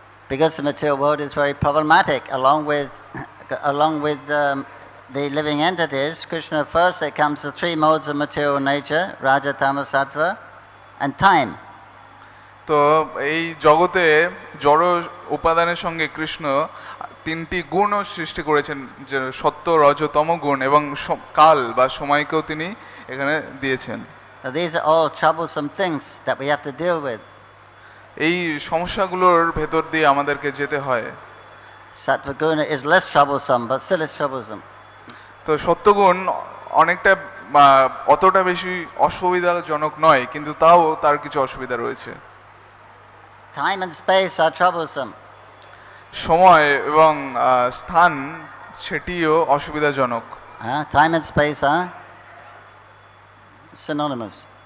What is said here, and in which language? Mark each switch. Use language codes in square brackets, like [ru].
[en] Because the material world is very problematic, along with the living entities. Krishna first, it comes to three modes of material nature: Raja, Tama, Sattva, and time. [bn] তো এই জগতে জড় উপাদানের সঙ্গে কৃষ্ণ তিনটি গুণও সৃষ্টি করেছেন, যে সত্য, রজ, তম গুণ, এবং কাল বা সময়কেও তিনি এখানে দিয়েছেন। [en] So these are all troublesome things that we have to deal with. [bn] এই সমস্যাগুলোর ভেতর দিয়ে আমাদেরকে যেতে হয়। [en] Sattva guna is less troublesome, but still it's troublesome. [bn] তো সত্যগুণ অনেকটা অতটা বেশি অসুবিধাজনক নয়, কিন্তু তাও তার কিছু অসুবিধা রয়েছে। [en] Time and space are troublesome. [bn] সময় এবং স্থান সেটিও অসুবিধাজনক। [en] Time and space are synonymous.